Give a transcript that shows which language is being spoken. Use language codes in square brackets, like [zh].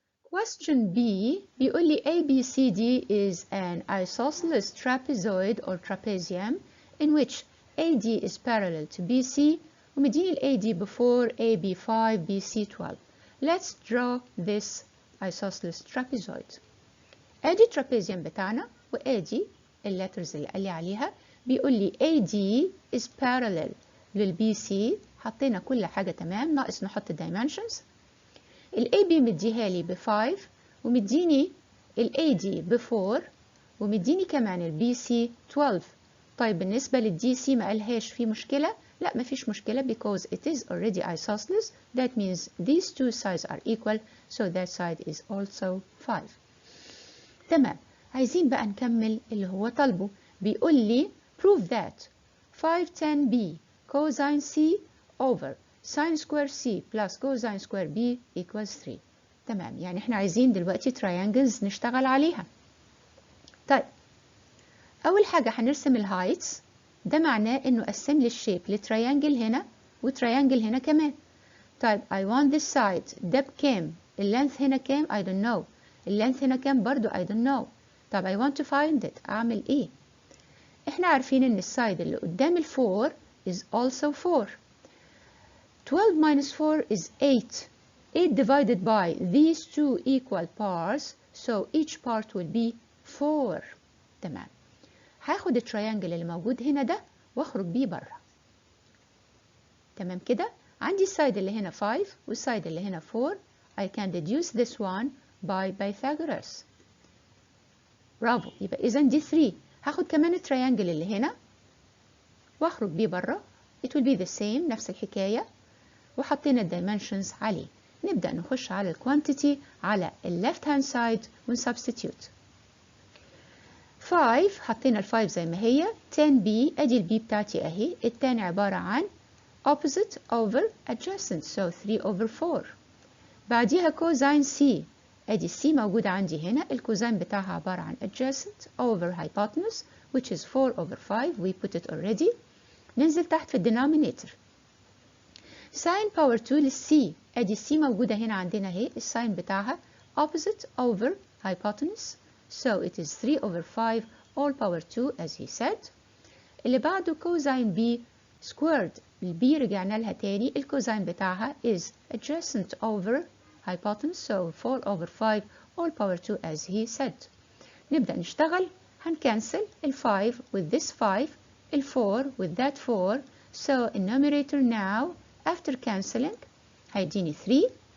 [en] Question B [ar] بيقول لي [en] ABCD is an isosceles trapezoid or trapezium in which AD is parallel to BC ومديني ال AD before AB5 BC12. Let's draw this isosceles trapezoid. [ar] AD trapezium بتاعنا و AD اللترز اللي قال لي عليها بيقول لي AD [en] is parallel [ar] لل BC. حطينا كل حاجة تمام ناقص نحط dimensions. ال AB مديها لي ب5 ومديني ال AD ب4 ومديني كمان ال BC 12. طيب بالنسبة لل DC ما قالهاش في مشكلة؟ لا ما فيش مشكلة [en] because it is already isosceles. That means these two sides are equal, so that side is also 5. [ar] تمام. عايزين بقى نكمل اللي هو طالبه. بيقول لي [en] prove that 510b cosine c over sin square c plus cosine square b equals 3. [ar] تمام. يعني احنا عايزين دلوقتي triangles نشتغل عليها. طيب أول حاجة هنرسم الهايتس. ده معناه إنه قسم لي الشيب لتريانجل هنا وتريانجل هنا كمان. [en] طيب I want this side. [ar] ده بكام؟ اللينث هنا كام؟ [en] I don't know. [ar] اللينث هنا كام برضو؟ I don't know. [en] طب I want to find it. [ar] أعمل إيه؟ إحنا عارفين إن السايد اللي قدام ال4 [en] is also 4. 12 minus 4 is 8. 8 divided by these two equal parts, so each part will be 4. [ar] تمام. هاخد التريانجل اللي موجود هنا ده واخرج بيه بره. تمام كده. عندي السايد اللي هنا 5 والسايد اللي هنا 4. [en] I can deduce this one by Pythagoras. [ar] برافو. يبقى إذا دي 3. هاخد كمان التريانجل اللي هنا واخرج بيه بره. [en] It will be the same. [ar] نفس الحكاية. وحطينا الدايمنشنز عليه. نبدأ نخش على الكوانتيتي على ال [en] left hand side [ar] ونسبستيوت. 5 حطينا ال 5 زي ما هي. 10b ادي البي بتاعتي اهي. التاني عبارة عن [en] opposite over adjacent, so 3 over 4. [ar] بعديها كوزين c. ادي c موجودة عندي هنا. الكوزين بتاعها عبارة عن [en] adjacent over hypotenuse which is 4 over 5. We put it already. [ar] ننزل تحت في الدينومينيتور. ساين باور 2 للسي. ادي السي موجودة هنا عندنا اهي. الساين بتاعها opposite over hypotenuse, so it is 3 over 5 all power 2 as he said. اللي بعده كوزين بي squared. البي رجعنا لها تاني. [en] الكوزين بتاعها is adjacent over hypotenuse, so 4 over 5 all power 2 as he said. [ar] نبدأ نشتغل. [en] هنكنسل ال 5 with this 5, ال 4 with that 4, so in numerator now after cancelling هيديني 3.